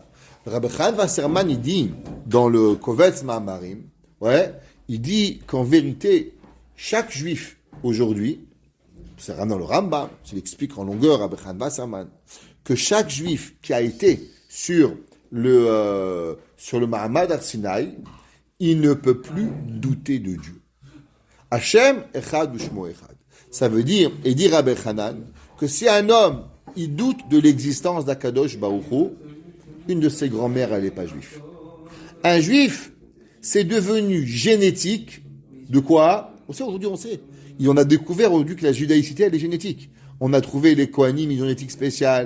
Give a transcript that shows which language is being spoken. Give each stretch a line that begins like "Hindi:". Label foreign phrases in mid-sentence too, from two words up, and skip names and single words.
French: Le Rabbi Khan Wasserman, il dit, dans le Kovetz Ma'amarim, il dit qu'en vérité, chaque juif aujourd'hui, c'est dans le Rambam, il explique en longueur, Rabbi Khan Wasserman, que chaque juif qui a été sur le
Hebrew: מעמד הר סיני,
French: il ne peut plus douter de Dieu.
Hebrew: השם אחד ושמו אחד.
French: Ça veut dire, et dit Rabbi Hanan, que si un homme, il doute de l'existence d'
Hebrew: הקדוש ברוך הוא,
French: une de ses grand-mères, elle n'est pas juive. Un juif, c'est devenu génétique, de quoi? On sait, aujourd'hui on sait. Et on a découvert aujourd'hui que la judaïcité, elle est génétique. On a trouvé les Kohanim, ils ont une éthique spéciale.